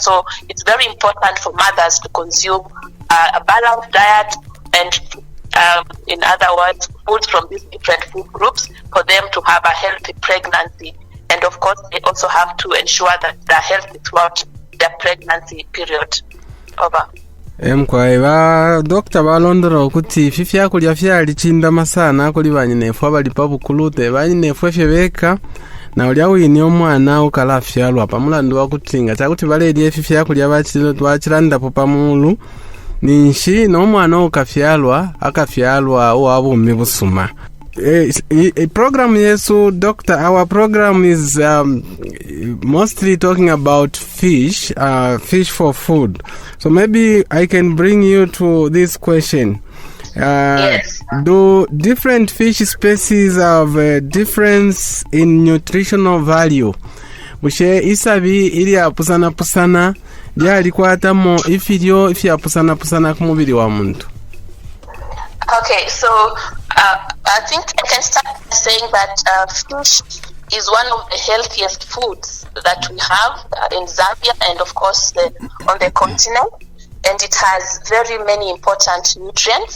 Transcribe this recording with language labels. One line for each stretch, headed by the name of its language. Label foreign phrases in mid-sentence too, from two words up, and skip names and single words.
English: So it's very important for mothers to consume a balanced diet and, in other words, foods from these different food groups for them to have a healthy pregnancy. And of course, they also have to ensure that they're healthy throughout their pregnancy period. Over.
Bemba: Mkwaiba Dr. Balondora okuti fifyakulya fyalichinda masana kuli banyinefu abali pabukulute banyinefu efyebeka na olya wini omwana ukala fyalwa pamulandu wakutinga chakuti baledi efyakulya bachilanda po pamulu ninshi n'omwana ukafyalwa akafyalwa owabumi busuma. Program yesu doctor,
English: our program is mostly talking about fish for food. So maybe I can bring you to this question. Yes. Do different fish species have a difference in nutritional value?
Bemba: Bushe isabi ili apusana lyalikwata mo ifilyo ifyapusana kumubiri wa muntu.
English: Okay, so I think I can start by saying that fish is one of the healthiest foods that we have in Zambia and of course on the continent, and it has very many important nutrients.